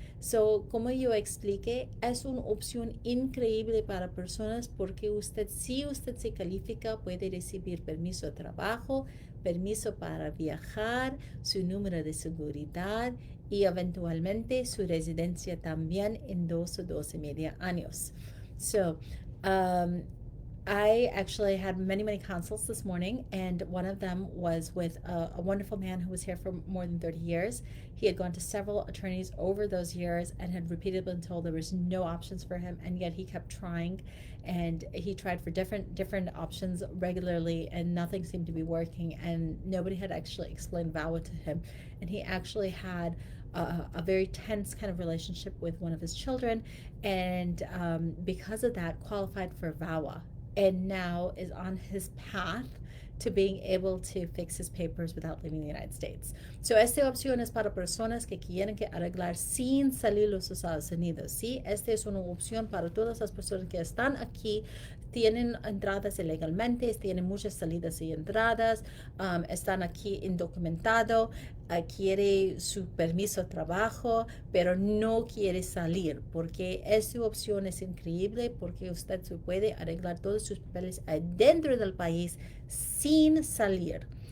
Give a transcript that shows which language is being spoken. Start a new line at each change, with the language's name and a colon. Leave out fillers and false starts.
Spanish: So, como yo expliqué, es una opción increíble para personas porque si usted se califica, puede recibir permiso de trabajo, permiso para viajar, su número de seguridad y eventualmente su residencia también en 2 o 2 y media años.
English: So, I actually had many consults this morning, and one of them was with a wonderful man who was here for more than 30 years. He had gone to several attorneys over those years and had repeatedly been told there was no options for him, and yet he kept trying, and he tried for different options regularly, and nothing seemed to be working, and nobody had actually explained VAWA to him, and he actually had a very tense kind of relationship with one of his children, and because of that, qualified for VAWA and now is on his path to being able to fix his papers without leaving the United States.
Spanish: So, esta opción es para personas que quieren que arreglar sin salir los Estados Unidos, ¿sí? Esta es una opción para todas las personas que están aquí, tienen entradas ilegalmente, tienen muchas salidas y entradas, están aquí indocumentados, quiere su permiso de trabajo, pero no quiere salir, porque esta opción es increíble, porque usted se puede arreglar todos sus papeles adentro del país sin salir.